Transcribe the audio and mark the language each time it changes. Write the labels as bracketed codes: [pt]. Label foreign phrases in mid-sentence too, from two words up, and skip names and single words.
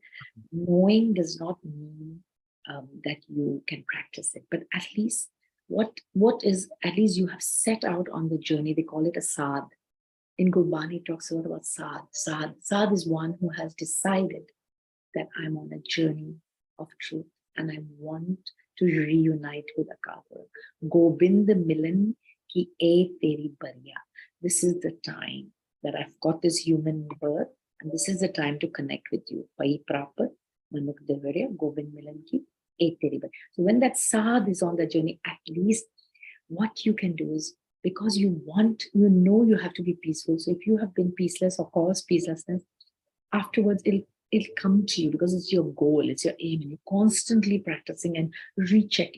[en] Knowing does not mean that you can practice it, but at least what is, at least you have set out on the journey. They call it a sadh. In Gurbani, it talks a lot about sadh. Sadh is one who has decided that I'm on a journey of truth and I want to reunite with Akaur. [pa] ਗੋਬਿੰਦ ਮਿਲਣ ਕੀ ਇਹ ਤੇਰੀ ਬਰੀਆ. [en] This is the time that I've got this human birth, and this is the time to connect with you. [pa] ਭਈ ਪਰਾਪਤਿ, ਮਾਨੁਖ ਦੇਹੁਰੀਆ, ਗੋਬਿੰਦ ਮਿਲਣ ਕੀ ਇਹ ਤੇਰੀ ਬਰੀਆ. [en] So when that sadh is on the journey, at least what you can do is, because you want, you know you have to be peaceful. So if you have been peaceless or caused peacelessness, afterwards it'll come to you because it's your goal, it's your aim, and you're constantly practicing and rechecking.